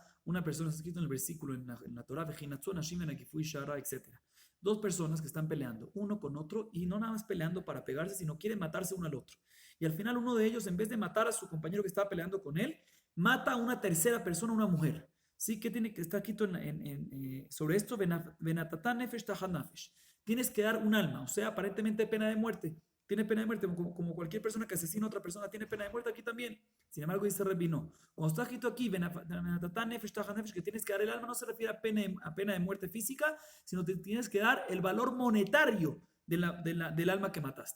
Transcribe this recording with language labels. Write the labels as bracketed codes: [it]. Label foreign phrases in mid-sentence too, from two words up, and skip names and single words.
[es] Una persona, está escrito en el versículo en la Torah, etc. Dos personas que están peleando, uno con otro, y no nada más peleando para pegarse, sino quieren matarse uno al otro. Y al final uno de ellos, en vez de matar a su compañero que estaba peleando con él, mata a una tercera persona, una mujer. ¿Sí? ¿Qué tiene que estar escrito sobre esto? [he] ונתתה נפש תחת נפש. [es] Tienes que dar un alma, o sea, aparentemente pena de muerte. Tiene pena de muerte, como cualquier persona que asesina a otra persona tiene pena de muerte, aquí también. Sin embargo, dice Rebi, no. Cuando está escrito aquí, que tienes que dar el alma, no se refiere a pena de muerte física, sino que tienes que dar el valor monetario del alma que mataste.